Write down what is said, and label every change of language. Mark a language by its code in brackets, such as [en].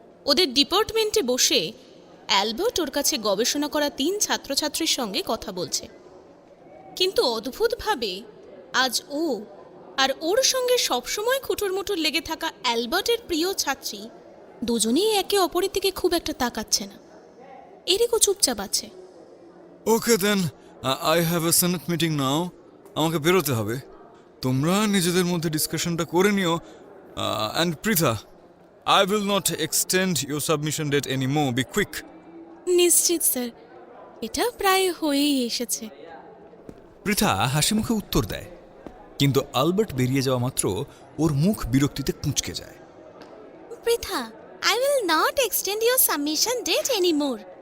[bn] ওদের ডিপার্টমেন্টে বসে অ্যালবার্ট ওর কাছে গবেষণা করা 3 ছাত্রছাত্রীর সঙ্গে কথা বলছে, কিন্তু অদ্ভুতভাবে আজ ও আর ওর সঙ্গে সবসময় খুঁটুর লেগে থাকা অ্যালবার্টের প্রিয় ছাত্রী দুজনেই একে অপরের দিকে খুব একটা তাকাচ্ছে না। এরিকও চুপচাপ আছে। [en] Okay then, I have a senate meeting now. [bn] আমাকে বেরোতে হবে। তোমরা নিজেদের মধ্যে ডিসকাশনটা করে নিও। [en] And Pritha, I will not extend your submission date anymore. Be quick. [bn] নিশ্চিত স্যার, এটা প্রায় হয়েই এসেছে। পৃথা হাসি মুখে উত্তর দেয়, কিন্তু আলবার্ট বেরিয়ে যাওয়া মাত্র ওর মুখ বিরক্তিতে কুঁচকে যায়। [en] Pritha, I will not extend your submission date anymore.